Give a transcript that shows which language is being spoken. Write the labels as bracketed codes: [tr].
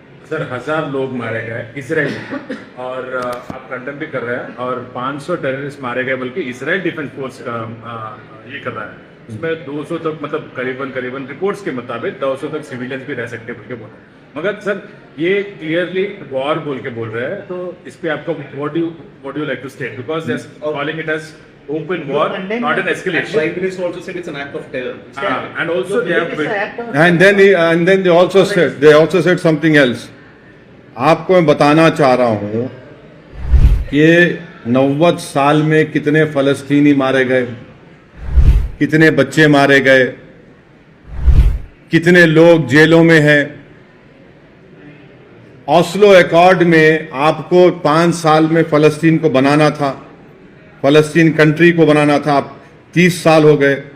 [hi] Sir 1000 लोग मारे गए इसराइल में, और आप कंडेम भी कर रहे हैं, और 500 टेररिस्ट मारे गए, बल्कि इसराइल डिफेंस फोर्स का ये कर रहा है। उसमें 200 तक, मतलब करीबन रिपोर्ट्स के मुताबिक 200 तक सिविलियंस भी रह सकते हैं बोल के बोल रहे हैं। मगर सर ये क्लियरली वॉर बोल के बोल रहे हैं, तो इस पे आपका [en] What do you like to state, because they are calling it as open war, not an escalation. Prime Minister also said it's an act of terror. And also they have built, And then they also said something else. [hi] आपको मैं बताना चाह रहा हूं कि 90 साल में कितने फलस्तीनी मारे गए, कितने बच्चे मारे गए, कितने लोग जेलों में हैं। ऑस्लो अकॉर्ड में आपको 5 साल में फलस्तीन को बनाना था, फलस्तीन कंट्री को बनाना था, आप 30 साल हो गए।